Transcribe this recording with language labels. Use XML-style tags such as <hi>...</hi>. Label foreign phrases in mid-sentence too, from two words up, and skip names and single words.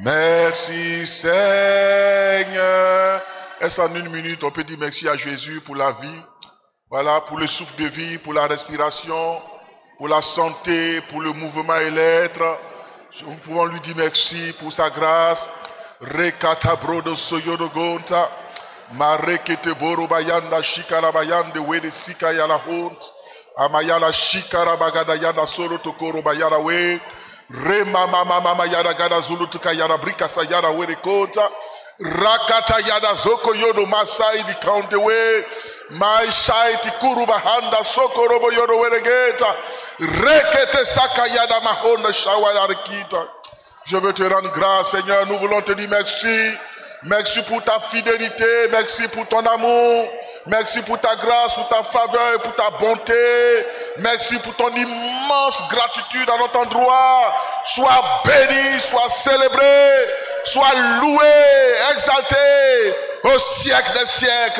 <fr>Merci Seigneur. Est-ce en une minute, on peut dire merci à Jésus pour la vie, voilà, pour le souffle de vie, pour la respiration, pour la santé, pour le mouvement et l'être. Nous pouvons lui dire merci pour sa grâce. Rekata brodo soyodo gonta. Marekete boro bayanda shikara bayande wede sika yala hont. Amayala shikara bagada yanda soro tokoro bayara we. Rema mama mama yada gada zulu tuka yada brika sa yada wede kota. Rakata yada zoko yodo masai di counte we. My shaiti kuruba handa soko robo yodo wede geta. Rekete saka yada mahonda shawa yada kita. Je veux te rendre grâce, Seigneur. Nous voulons te dire merci. Merci pour ta fidélité. Merci pour ton amour. Merci pour ta grâce, pour ta faveur, pour ta bonté. Merci pour ton immense gratitude à notre endroit. Sois béni, sois célébré, sois loué, exalté au siècle des siècles.</fr>